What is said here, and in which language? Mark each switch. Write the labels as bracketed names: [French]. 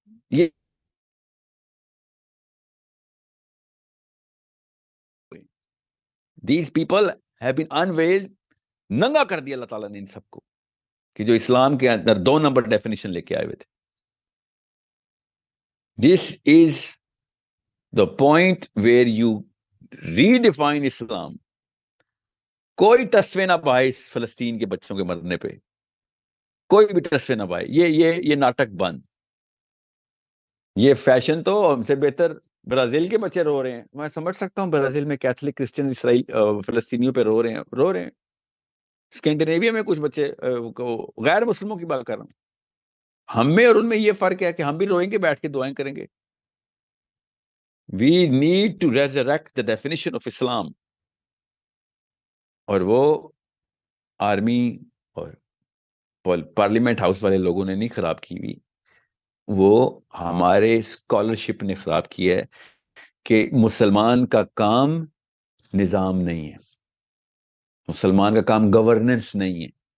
[Urdu] یہ [English] these people have been unveiled, [Urdu] ننگا کر دیا اللہ تعالیٰ نے ان سب کو، کہ جو اسلام کے اندر 2 نمبر ڈیفینیشن لے کے آئے ہوئے تھے. [English] This is the point where you redefine Islam. [Urdu] کوئی تصوے نہ پائے اس فلسطین کے بچوں کے مرنے پہ، کوئی بھی تصوے نہ پائے. یہ ناٹک بند. یہ فیشن تو ہم سے بہتر برازیل کے بچے رو رہے ہیں. میں سمجھ سکتا ہوں برازیل میں کیتھولک کرسچن اسرائیل فلسطینیوں پہ رو رہے ہیں. اسکینڈینیویا میں کچھ بچے غیر مسلموں کی بات کر رہا ہوں. ہم میں اور ان میں یہ فرق ہے کہ ہم بھی روئیں گے، بیٹھ کے دعائیں کریں گے. [English] We need to resurrect the definition of Islam. [Urdu] اور وہ آرمی اور پارلیمنٹ ہاؤس والے لوگوں نے نہیں خراب کی ہوئی، وہ ہمارے اسکالرشپ نے خراب کی ہے کہ مسلمان کا کام نظام نہیں ہے، مسلمان کا کام گورننس نہیں ہے.